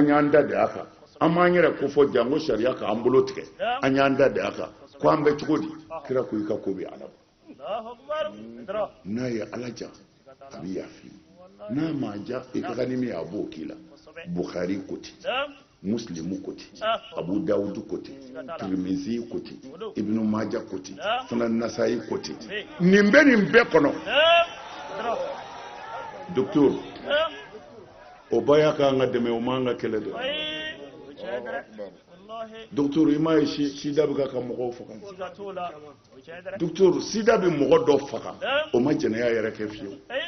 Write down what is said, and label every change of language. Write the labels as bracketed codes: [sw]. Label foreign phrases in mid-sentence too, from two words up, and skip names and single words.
[bm] y'an da de a kan an b'an yɛrɛ ko fɔ jango sariya ka an bolo tigɛ an y'an da de a kan ko an bɛ cogo di kira ko i ka ko bɛ ala bolo n'a ye ala ja a bɛ yafi n'a ma ja i ka ni min a b'o k'i la Bukhari ko ten Muslimu ko ten Abu Dawud ko ten Tirmizi ko ten Ibn Majah ko ten Sunan Nasa'i ko ten nin bɛ nin bɛɛ kɔnɔ docteur o ba y'a kan ka dɛmɛ o man ka kɛlɛ dɛ docteur i m'a ye sida bɛ ka mɔgɔw faga docteur sida bɛ mɔgɔ dɔ faga o ma jɛnɛya yɛrɛ kɛ fiyewu